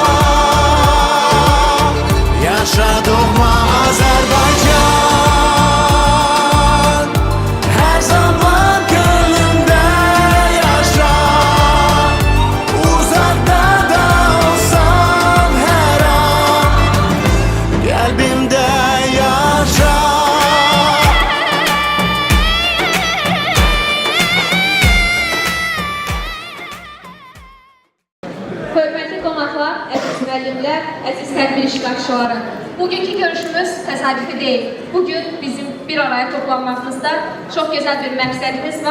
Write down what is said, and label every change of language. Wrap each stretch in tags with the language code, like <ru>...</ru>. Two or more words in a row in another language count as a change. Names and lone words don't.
<tr>Yaşadığıma Azerbaycan, her zaman gönlümde yaşa. Uzakta da olsam her an, kalbimde yaşa.</tr> <az>Hörmətli qonaqlar, əziz müəllimlər, əziz tədbir iştirakçıları. Bugünkü görüşümüz təsadüfi deyil. Bugün bizim bir araya toplanmamızda çox gözəl bir məqsədimiz var.</az>